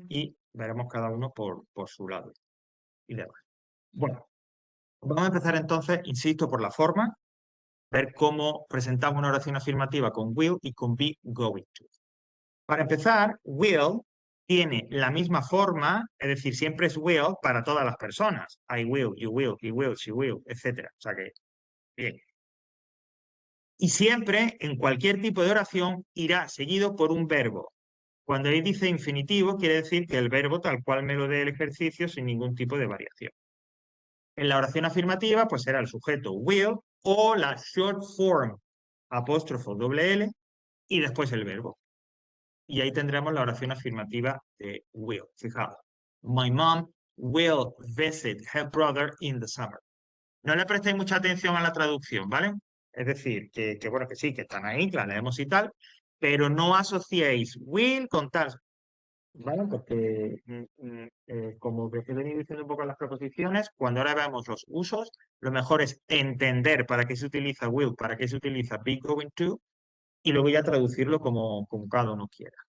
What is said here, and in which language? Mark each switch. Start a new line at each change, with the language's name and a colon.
Spanish: Y veremos cada uno por su lado y demás. Bueno, vamos a empezar entonces, insisto, por la forma, ver cómo presentamos una oración afirmativa con will y con be going to. Para empezar, will tiene la misma forma, es decir, siempre es will para todas las personas.
English: I will, you will, he will, she will, etc.
Spanish: O sea que, bien. Y siempre, en cualquier tipo de oración, irá seguido por un verbo. Cuando ahí dice infinitivo, quiere decir que el verbo tal cual me lo dé el ejercicio sin ningún tipo de variación. En la oración afirmativa, pues será el sujeto will o la short form apóstrofo doble L y después el verbo. Y ahí tendremos la oración afirmativa de will. Fijaos.
English: My mom will visit her brother in the summer.
Spanish: No le prestéis mucha atención a la traducción, ¿vale? Es decir, que bueno, que sí, que están ahí, que la leemos y tal, pero no asociéis will con tal, ¿vale? Porque, como he venido diciendo un poco en las proposiciones, cuando ahora veamos los usos, lo mejor es entender para qué se utiliza will, para qué se utiliza be going to, y luego ya traducirlo como cada uno quiera.